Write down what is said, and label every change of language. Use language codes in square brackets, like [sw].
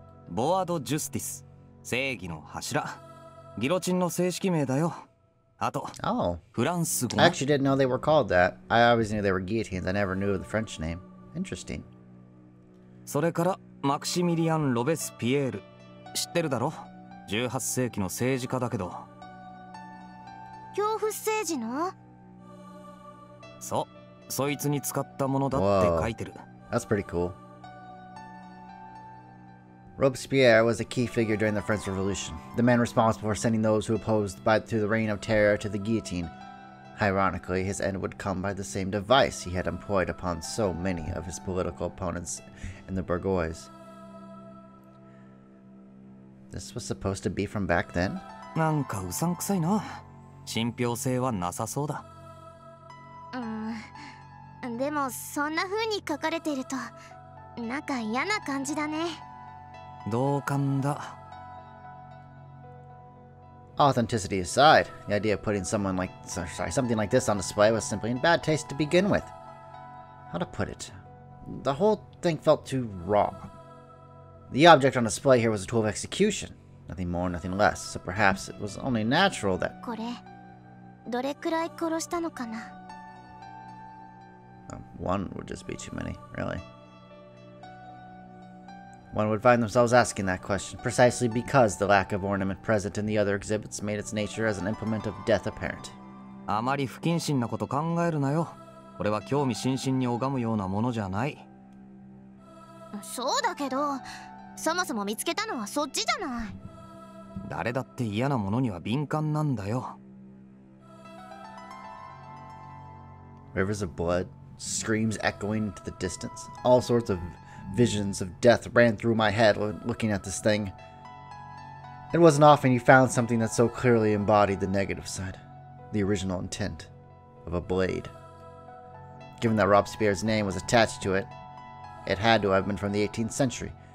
[ja] ボワード・ジュスティス、正義の柱。ギロチンの正式名だよ。あと、フランス語。 [en] I actually didn't know they were called that. I always knew they were guillotines. I never knew of the French name. Interesting. [ja] それから、マクシミリアン・ロベスピエール。知ってるだろ？18世紀の政治家だけど。恐怖政治の？そう、そいつに使ったものだって書いてる。 [en] That's pretty cool. Robespierre was a key figure during the French Revolution, the man responsible for sending those who opposed to the reign of terror to the guillotine. Ironically, his end would come by the same device he had employed upon so many of his political opponents in the Bourgeois. This was supposed to be from back then? [ja] なんかうさんくさいな。信憑性はなさそうだ。でもそんな風に書かれてるとなんか嫌な感じだね。同感だ。 [en] Authenticity aside, the idea of putting something like this on display was simply in bad taste to begin with. How to put it? The whole thing felt too raw. The object on display here was a tool of execution, nothing more, nothing less, so perhaps it was only natural that... [ja] これ、どれくらい殺したのかな? [en] One would just be too many, really. One would find themselves asking that question, precisely because the lack of ornament present in the other exhibits made its nature as an implement of death apparent. [ja] あまり不謹慎なこと考えるなよ。これは興味津々に拝むようなものじゃない。そうだけど、そもそも見つけたのはそっちじゃない。誰だって嫌なものには敏感なんだよ。 [en] Rivers of blood, screams echoing into the distance. All sorts of visions of death ran through my head looking at this thing. It wasn't often you found something that so clearly embodied the negative side. the original intent of a blade. Given that Robespierre's name was attached to it, it had to have been from the 18th century.